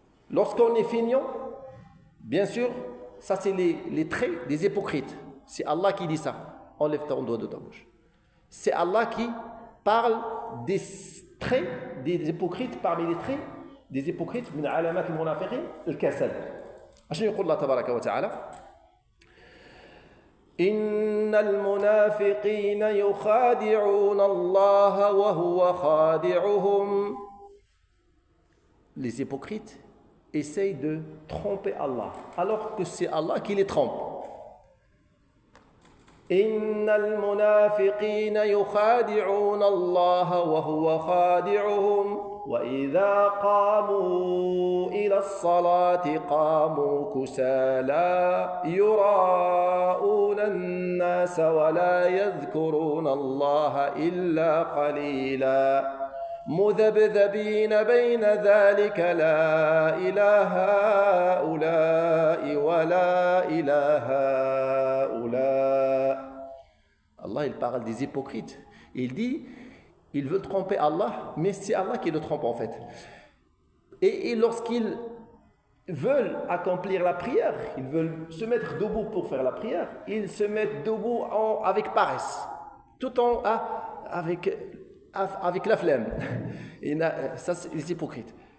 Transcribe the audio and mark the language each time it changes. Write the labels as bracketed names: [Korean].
[French] Lorsqu'on est feignant, bien sûr, ça c'est les traits des hypocrites. C'est Allah qui dit ça. Enlève ton doigt de ta bouche. C'est Allah qui parle des traits des hypocrites, parmi les traits des hypocrites [Arabic] من علامات المنافقين الكسل. عشان يقول الله تبارك وتعالى إن المنافقين يخادعون الله وهو خادعهم. [French] Les hypocrites essayent de tromper Allah alors que c'est Allah qui les trompe. [Arabic] إن المنافقين يخادعون الله وهو خادعهم وإذا قاموا إلى الصلاة قاموا كسالى يراءون الناس ولا يذكرون الله إلا قليلا مذبذبين بين ذلك لا إله هؤلاء ولا إله هؤلاء. [French] Allah il parle des hypocrites. Il dit ils veulent tromper Allah, mais c'est Allah qui le trompe en fait. Et lorsqu'ils veulent accomplir la prière, ils veulent se mettre debout pour faire la prière, ils se mettent debout avec paresse, tout en avec avec la flemme. Ça, c'est les hypocrites.